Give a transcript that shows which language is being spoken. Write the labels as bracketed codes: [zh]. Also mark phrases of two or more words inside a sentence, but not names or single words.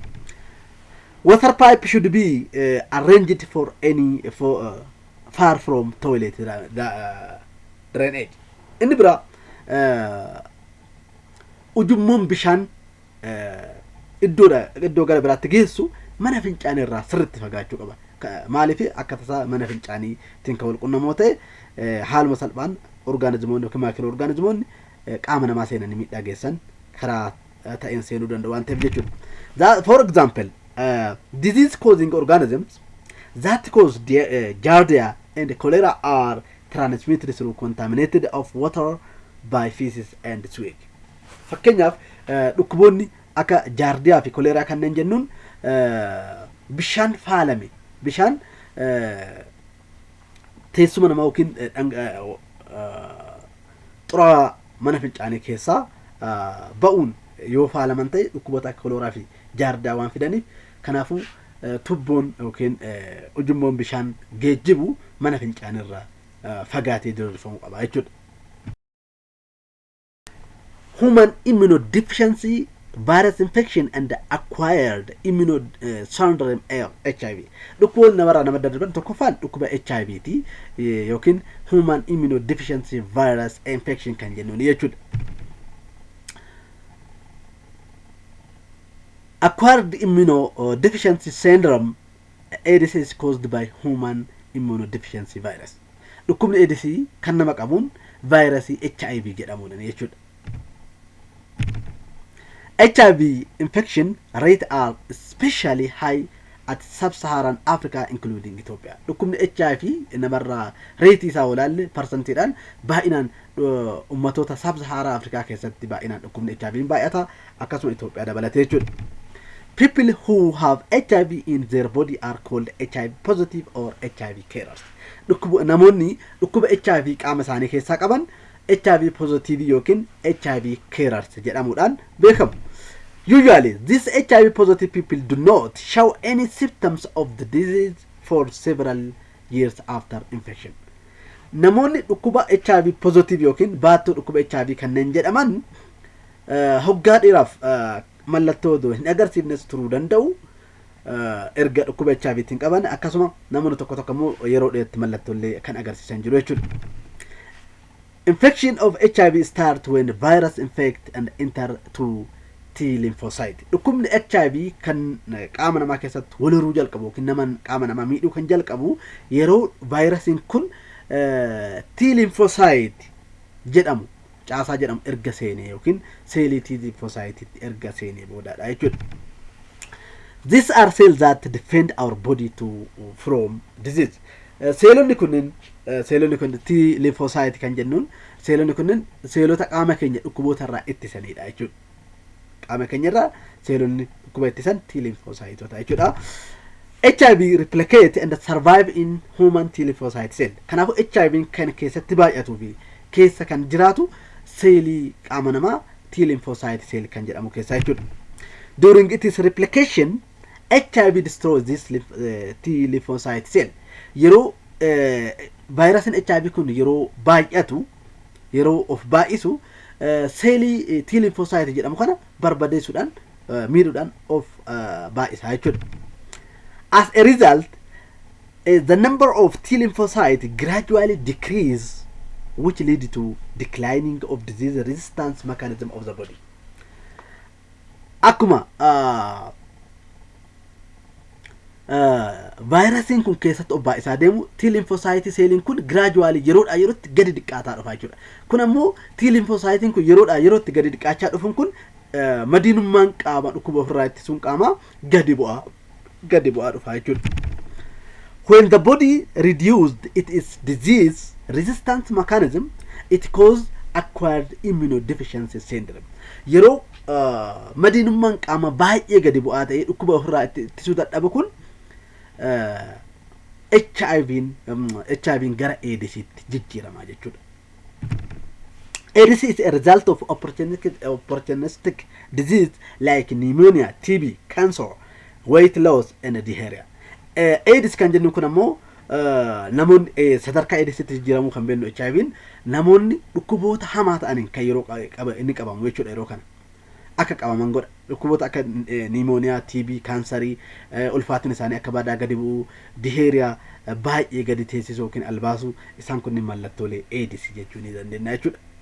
[en] Water pipe should be arranged for far from toilet drainage. [om] Inni biraa ujummoon bishaan iddoo gara biraatti geessu mana fincaanii irraa sirriitti fagaachuu qaba. Maaliif akka tasaa mana fincaanii ittiin kan walqunnamoo ta'e haaluma salphaan orgaanizimoonni yookiin maakiroo orgaanizimoonni qaama namaa seenanii miidhaa geessan karaa ta'een seenuu danda'u waan ta'eef jechuudha. [en] For example, disease causing organisms that cause giardia and cholera are transmitted through contaminated of water by feces and sewage. [om] Fakkeenyaaf dhukkuboonni akka jaardiyaa fi koleeraa kanneen jennuun bishaan faalame bishaan teessuma namaa yookiin xuraawaa mana fincaanii keessaa ba'uun yoo faalaman ta'e dhukkuboota akka koleeraa fi jaardiyaa waan fidaniif kanaafuu tubboon yookiin ujummoon bishaan geejjibu mana fincaanirraa fagaatee diriirfamuu qaba jechuudha. [en] Human immunodeficiency, virus infection and acquired syndrome HIV. [om] Dhukkuboonni namarraa nama daddarban tokkoffaan dhukkuba HIV ti yookiin [en] human immunodeficiency virus infection [om] kan jennuun jechuudha. [en] Acquired immunodeficiency syndrome AIDS is caused by human immunodeficiency virus. [om] Dhukkubni AIDS kan nama qabuun vaayirasii HIV jedhamuudhaan jechuudha. [en] HIV infection rate are especially high at sub-Saharan Africa including Ethiopia. [om] Dhukkubni HIV namarraa reetii isaa olaalle parsantiidhaan baay'inaan ummatoota sub-Saharaa Afrikaa keessatti baay'inaan dhukkubni HIV baay'ata akkasuma Itoophiyaa dabalatee jechuudha. [en] People who have HIV in their body are called HIV positive or HIV carriers. [om] Namoonni dhukkuba HIV qaama isaanii keessaa qaban [en] HIV positive [om] yookiin [en] HIV carriers [om] jedhamuudhaan beekamu. [en] Usually, these HIV positive people do not show any symptoms of the disease for several years after infection. [om] Namoonni dhukkuba [en] HIV positive [om] yookiin baattuu dhukkuba HIV kanneen jedhaman hoggaa dheeraaf mallattoo odoo hin agarsiifnes turuu danda'u erga dhukkuba HIV tiin qaban akkasuma namoonni tokko tokko immoo yeroo dheeratti mallattoolee kan agarsiisan jiru jechuudha. [en] Infection of HIV start when the virus infect and enter to T lymphocyte. [om] Dhukkubni HIV kan qaama namaa keessatti waliruu jalqabu yookiin naman qaama namaa miidhuu kan jalqabu yeroo vaayirasiin kun [en] T lymphocyte [om] jedhamu caasaa jedhamu erga seenee yookiin seelii [en] T lymphocyte [om] erga seenee boodaadha jechuudha. [en] These are cells that defend our body from disease. [om] Seelonni kun [en] T lymphocyte [om] kan jennuun seelonni kun seelota qaama keenya dhukkuboota irraa ittisanidha jechuudha. Qaama keenyarraa seelonni dhukkuba ittisan [en] T lymphocyte [om] jechuudha. [en] HIV replicate and survive in human T lymphocyte cell. [om] Kanaafuu HIV kan keessatti baay'atuu fi keessa kan jiraatu seelii qaama namaa [en] T lymphocyte cell [om] kan jedhamu keessa jechuudha. [en] During its replication, HIV destroys this T lymphocyte cell. [om] Yeroo vaayirasiin HIV kun yeroo baay'atu yeroo of baay'isu seelii [en] T lymphocyte [om] jedhamu kana barbadeessuudhaan miidhuudhaan of baay'isa jechuudha. [en] As a result, the number of T lymphocytes gradually decrease, which leads to declining of disease resistance mechanism of the body. [om] Akkuma vaayirasiin kun keessatti of baay'isaa deemu [en] T lymphocyte [om] seeliin kun gradually yeroodhaa yerootti gadi dhiqqaataa dhufa jechuudha. Kun ammoo [en] T lymphocyte [om] kun yeroodhaa yerootti gadi dhiqqaachaa dhufuun kun madiinummaan qaama dhukkuba ofirraa ittisuun qaama gadi bu'aa dhufa jechuudha. [en] When the body reduced its disease resistance mechanism, it causes acquired immunodeficiency syndrome. [om] Yeroo madiinummaan qaama baay'ee gadi bu'aa ta'ee dhukkuba ofirraa ittisuu dadhabu kun HIV'n gara AIDSitti jijjiirama jechuudha. [en] AIDS is a result of opportunistic disease like pneumonia, TB, cancer, weight loss and diarrhea. [om] AIDS kan jennu kun ammoo namoonni sadarkaa AIDSitti jijjiiramuu kan beeknu HIV'n namoonni dhukkuboota hamaa ta'aniin kan yeroo inni qabamu jechuudha. Yeroo kana akka qabaman godha dhukkuboota akka pneumonia, TB, kansarii, ulfaatiin isaanii akka badaa gadi bu'u, diarrhea baay'ee gadi teessisuu yookiin albaasuu isaan kunniin mallattoolee AIDS jechuu ni dandeenya jechuudha.